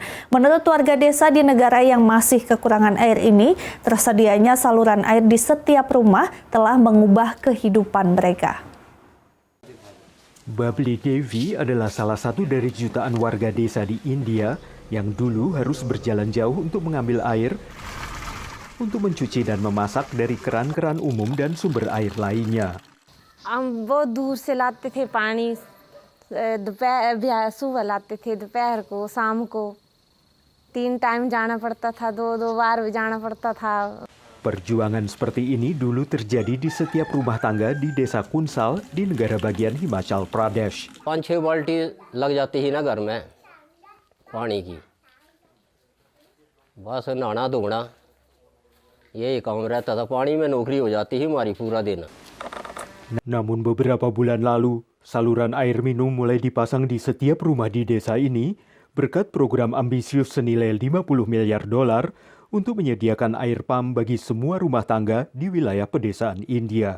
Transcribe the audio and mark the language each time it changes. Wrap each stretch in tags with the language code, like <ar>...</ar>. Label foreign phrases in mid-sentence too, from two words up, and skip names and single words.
<id>Menurut warga desa di negara yang masih kekurangan air ini, tersedianya saluran air di setiap rumah telah mengubah kehidupan mereka. Babli Devi adalah salah satu dari jutaan warga desa di India yang dulu harus berjalan jauh untuk mengambil air untuk mencuci dan memasak dari keran-keran umum dan sumber air lainnya.</id> <hi>हम बहुत दूर से लाते थे पानी, दोपहर सुबह लाते थे, दोपहर को, शाम को 3 टाइम जाना पड़ता था, 2 बार भी जाना पड़ता था.</hi> <id>Perjuangan seperti ini dulu terjadi di setiap rumah tangga di desa Kunsal di negara bagian Himachal Pradesh.</id> <hi>5-6 बाल्टी लग जाती ही ना घर में पानी की, बस नहाना धोना यही काम रहता था. पानी में नौकरी हो जाती ही हमारी पूरा दिन.</hi> <id>Namun beberapa bulan lalu, saluran air minum mulai dipasang di setiap rumah di desa ini berkat program ambisius senilai $50 miliar untuk menyediakan</id> <en>air pump</en> <id>bagi semua rumah tangga di wilayah pedesaan India.</id>